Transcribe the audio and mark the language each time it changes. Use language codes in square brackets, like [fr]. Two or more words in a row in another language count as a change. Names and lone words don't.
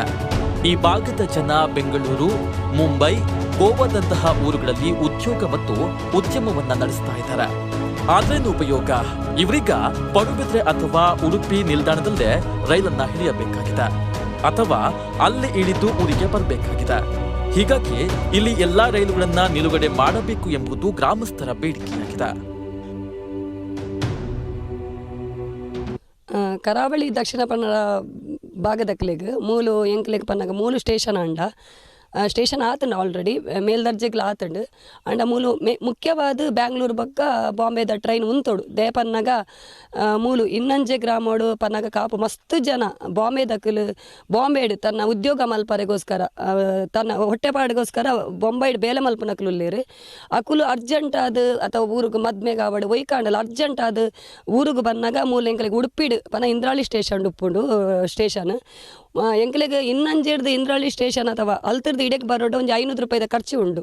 [kn] ಈ ಭಾಗದ ಜನ ಬೆಂಗಳೂರು, ಮುಂಬೈ, ಗೋವಾದಂತಹ ಊರುಗಳಲ್ಲಿ ಉದ್ಯೋಗ ಮತ್ತು ಉದ್ಯಮವನ್ನ ನಡೆಸ್ತಾ ಇದ್ದಾರೆ. ಆದ್ರೇನು ಉಪಯೋಗ? ಇವರೀಗ ಪಡುಬಿದ್ರೆ ಅಥವಾ ಉಡುಪಿ ನಿಲ್ದಾಣದಲ್ಲೇ ರೈಲನ್ನ ಹಿಡಿಯಬೇಕಾಗಿದೆ ಅಥವಾ ಅಲ್ಲಿ ಇಳಿದು ಊರಿಗೆ ಬರಬೇಕಾಗಿದೆ. ಹೀಗಾಗಿ ಇಲ್ಲಿ ಎಲ್ಲಾ ರೈಲುಗಳನ್ನ ನಿಲುಗಡೆ ಮಾಡಬೇಕು ಎಂಬುದು ಗ್ರಾಮಸ್ಥರ ಬೇಡಿಕೆಯಾಗಿದೆ. [tcy] ಕರಾವಳಿ ದಕ್ಷಿಣ ಕನ್ನಡ ಭಾಗದಕ್ಲೆಗ್ ಮೂಲು ಎಂಕ್ಲೆಗ್ ಪನ್ನಗ ಮೂಲು ಸ್ಟೇಷನ್ ಅಂಡ ಸ್ಟೇಷನ್ ಆತಂಡು ಆಲ್ರೆಡಿ ಮೇಲ್ದರ್ಜೆಗ್ಲ ಆತಂಡು ಅಂಡ ಮೂಲು ಮುಖ್ಯವಾದ ಬ್ಯಾಂಗ್ಳೂರು ಬಕ್ಕ ಬಾಂಬೆದ ಟ್ರೈನ್ ಉಂತೋಡು ದೇ ಪನ್ನಗ ಮೂಲು ಇನ್ನಂಜೆ ಗ್ರಾಮೋಡು ಪನ್ನಗ ಕಾಪು ಮಸ್ತ್ ಜನ ಬಾಂಬೆಡ್ ತನ್ನ ಉದ್ಯೋಗ ಮಲ್ಪರೆಗೋಸ್ಕರ ತನ್ನ ಹೊಟ್ಟೆಪಾಡಿಗೋಸ್ಕರ ಬೊಂಬೈಡ್ ಬೇಲೆ ಮಲ್ಪನಕ್ಲುಲ್ಲೇರು ಅಕುಲು ಅರ್ಜೆಂಟ್ ಆದ ಅಥವಾ ಊರಿಗೆ ಮದ್ಮೆಗೆ ಆವಡು ಒಯ್ಕಾಂಡಲ್ಲ ಅರ್ಜೆಂಟ್ ಆದ ಊರಿಗೆ ಬನ್ನಾಗ ಮೂಲು ಎಂಕ್ಲೆಗೆ ಉಡುಪಿಡು ಪನ್ನ ಇಂದ್ರಾಳಿ ಸ್ಟೇಷನ್ ಉಪ್ಪುಂಡು ಸ್ಟೇಷನ್ ಎಂಕ್ಲೆಗೆ ಇನ್ನಂಜೆಡ್ದು ಇಂದ್ರಾಳಿ ಸ್ಟೇಷನ್ ಅಥವಾ ಅಲ್ತಿರ್ದು ಇಡಕ್ಕೆ ಬರೋಡು ಒಂದು 500 ರೂಪಾಯಿದ ಖರ್ಚು ಉಂಡು.